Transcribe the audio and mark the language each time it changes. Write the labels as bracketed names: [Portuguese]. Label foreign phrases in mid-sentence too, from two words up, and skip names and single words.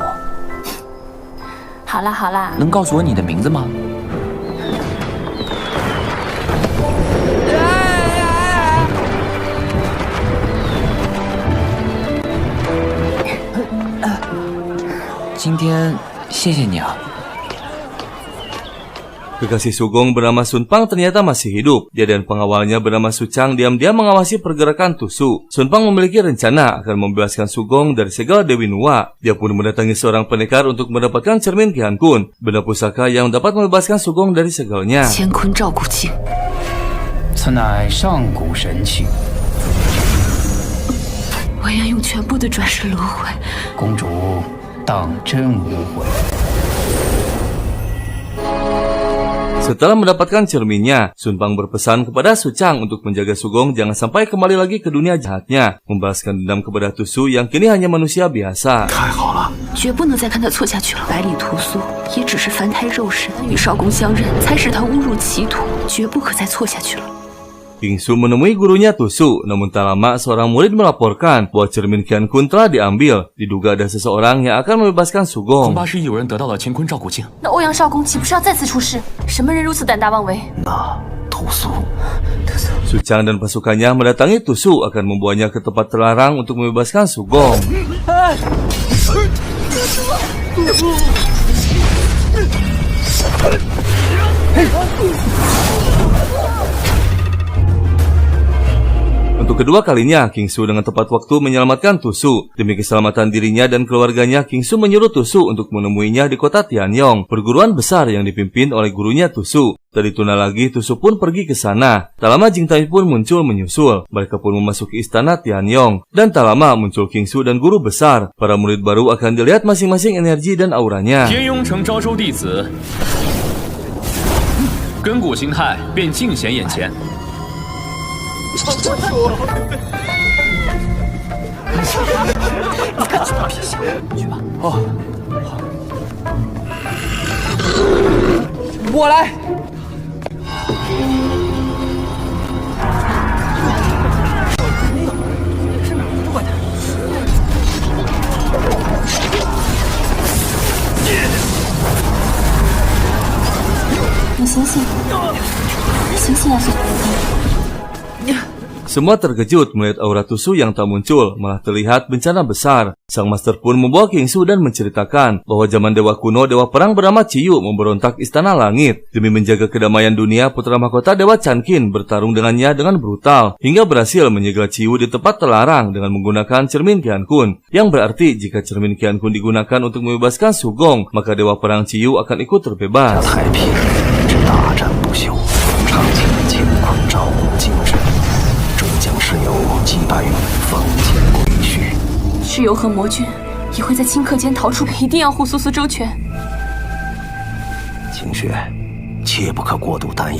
[Chinese] 好啦好啦，能告诉我你的名字吗？你今天谢谢你啊。 [Indonesian] Kekasih Sugong bernama Sun Pang ternyata masih hidup. Dia dan pengawalnya bernama Su Chang diam-diam mengawasi pergerakan Tusu. Sun Pang memiliki rencana akan membebaskan Sugong dari segala Dewi Nuwa. Dia pun mendatangi seorang pendekar untuk mendapatkan cermin Qian Kun, benda pusaka yang dapat membebaskan Sugong dari segalanya. [Chinese] 乾坤照古镜，此乃上古神器，我愿用全部的转世轮回。公主当真无悔。 [Indonesian] Setelah mendapatkan cerminnya, Sun Pang berpesan kepada Su Chang untuk menjaga Sugong jangan sampai kembali lagi ke dunia jahatnya, membalaskan dendam kepada Tusu yang kini hanya manusia biasa. [Chinese] 太好了，绝不能再看他错下去了。百里屠苏也只是凡胎肉身，与少公相认，才使他误入歧途，绝不可再错下去了。 [Indonesian] King Su menemui gurunya Tusu, namun tak lama seorang murid melaporkan bahwa cermin Qian Kun telah diambil. Diduga ada seseorang yang akan membebaskan [Chinese] 恐 Sugong. 怕是有人得到了乾坤照古镜。那欧阳少公岂不是要再次出事？什么人如此胆大妄为？那屠苏 [Indonesian] Su Chang dan pasukannya mendatangi Tusu akan membawanya ke tempat terlarang untuk membebaskan Sugong. Untuk kedua kalinya, King Su dengan tepat waktu menyelamatkan Tusu. Demi keselamatan dirinya dan keluarganya, King Su menyuruh Tusu untuk menemuinya di kota Tianyong, perguruan besar yang dipimpin oleh gurunya Tusu. Tak ditunda lagi, Tusu pun pergi ke sana. Tak lama Jing Tai pun muncul menyusul. Mereka pun memasuki istana Tianyong. Dan tak lama muncul King Su dan guru besar. Para murid baru akan dilihat masing-masing energi dan auranya. [Chinese] 天雍城招收弟子，根骨形态便尽显眼前。我来。你醒醒，醒醒啊，苏 [Indonesian] Semua terkejut melihat aura Tusu yang tak muncul, malah terlihat bencana besar. Sang master pun membawa King Su dan menceritakan bahwa zaman dewa kuno, dewa perang bernama Ciyu memberontak istana langit. Demi menjaga kedamaian dunia, putra mahkota dewa Chankin bertarung dengannya dengan brutal, hingga berhasil menyegel Ciyu di tempat terlarang dengan menggunakan cermin Qian Kun. Yang berarti jika cermin Qian Kun digunakan untuk membebaskan Sugong, maka dewa perang Ciyu akan ikut terbebas. [Chinese] 太平之大战不休，常见乾坤照古镜之，终将是有击败于封建规矩。蚩尤和魔君也会在顷刻间逃出，一定要护苏苏周全。晴雪，切不可过度担忧。